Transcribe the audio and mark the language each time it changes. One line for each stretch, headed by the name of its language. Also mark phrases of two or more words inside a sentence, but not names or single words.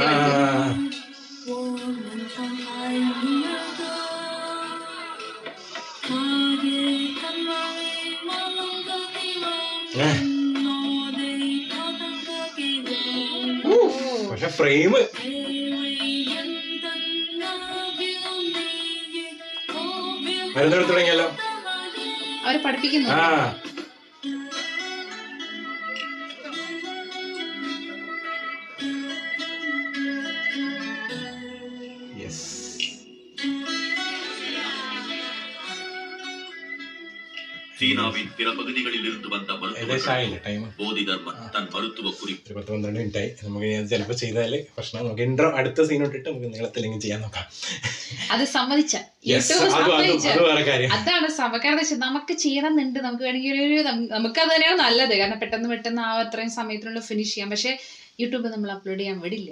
Malayalam: പക്ഷെ ഫ്രെയിം മരുന്നെടുത്ത് തുടങ്ങിയല്ലോ. അവര് പഠിപ്പിക്കുന്നു.
Tamil: சீனாவின் பிற பகுதிகளில் இருந்து வந்த போதி தர்மன் தன் மருத்துவ குறிப்பு
Malayalam: 12 മിനിറ്റായി. നമുക്ക് ചിലപ്പോൾ ചെയ്താല് പ്രശ്നം. നമുക്ക് ഇൻട്രോ അടുത്ത സീനോട്ടിട്ട് നമുക്ക് നീളത്തിലെങ്കിൽ ചെയ്യാൻ നോക്കാം. അത് സമ്മതിച്ച അതാണ് സമകാരണം. നമുക്ക് ചെയ്യണമെന്നുണ്ട്, നമുക്ക് വേണമെങ്കിൽ നമുക്ക് അത് തന്നെയാണ് നല്ലത്. കാരണം പെട്ടെന്ന് ആ അത്രയും സമയത്തിനുള്ള ഫിനിഷ് ചെയ്യാം. പക്ഷെ യൂട്യൂബ് നമ്മൾ അപ്ലോഡ് ചെയ്യാൻ വിടില്ല.